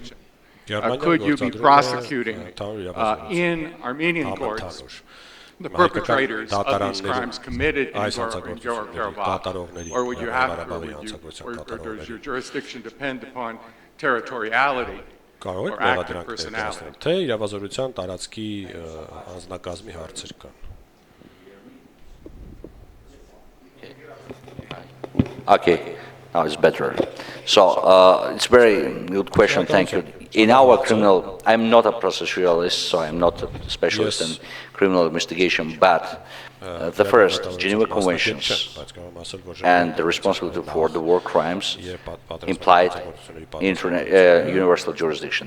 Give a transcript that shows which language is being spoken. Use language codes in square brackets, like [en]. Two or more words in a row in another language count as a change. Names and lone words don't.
[en] Could you be prosecuting in Armenian courts the perpetrators of these crimes committed in Nagorno-Karabakh? Or would you have to, or does your jurisdiction depend upon territoriality or active personality? [hy] Թե իրավազորության տարածքի անձնակազմի հարցեր կան [en] Okay. Now it's better. So it's a very good question. Thank you. In our criminal, I'm not a proceduralist, so I'm not a specialist in criminal investigation, but the first Geneva Conventions and the responsibility for the war crimes implied universal jurisdiction.